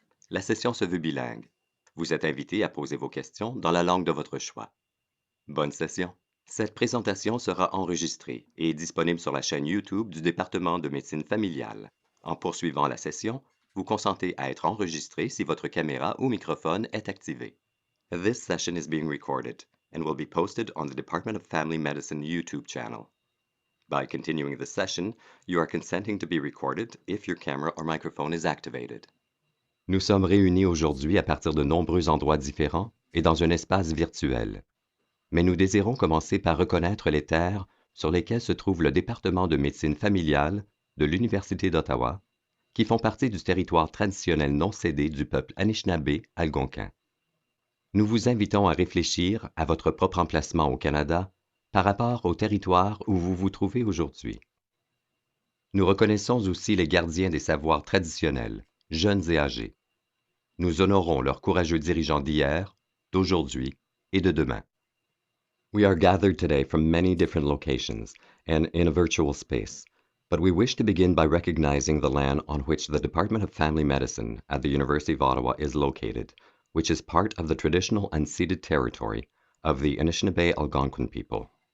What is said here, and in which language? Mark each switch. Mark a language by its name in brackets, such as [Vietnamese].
[French] La session se veut bilingue. Vous êtes invité à poser vos questions dans la langue de votre choix. Bonne session. Cette présentation sera enregistrée et disponible sur la chaîne YouTube du département de médecine familiale. En poursuivant la session, vous consentez à être enregistré si votre caméra ou microphone est activé. [English] This session is being recorded and will be posted on the Department of Family Medicine YouTube channel. By continuing the session, you are consenting to be recorded if your camera or microphone is activated. [French] Nous sommes réunis aujourd'hui à partir de nombreux endroits différents et dans un espace virtuel. Mais nous désirons commencer par reconnaître les terres sur lesquelles se trouve le département de médecine familiale de l'Université d'Ottawa, qui font partie du territoire traditionnel non cédé du peuple Anishinaabe algonquin. Nous vous invitons à réfléchir à votre propre emplacement au Canada par rapport au territoire où vous vous trouvez aujourd'hui. Nous reconnaissons aussi les gardiens des savoirs traditionnels, jeunes et âgés. Nous honorons leurs courageux dirigeants d'hier, d'aujourd'hui et de demain. [English] We are gathered today from many different locations and in a virtual space, but we wish to begin by recognizing the land on which the Department of Family Medicine at the University of Ottawa is located, which is part of the traditional unceded territory of the Anishinaabe Algonquin people.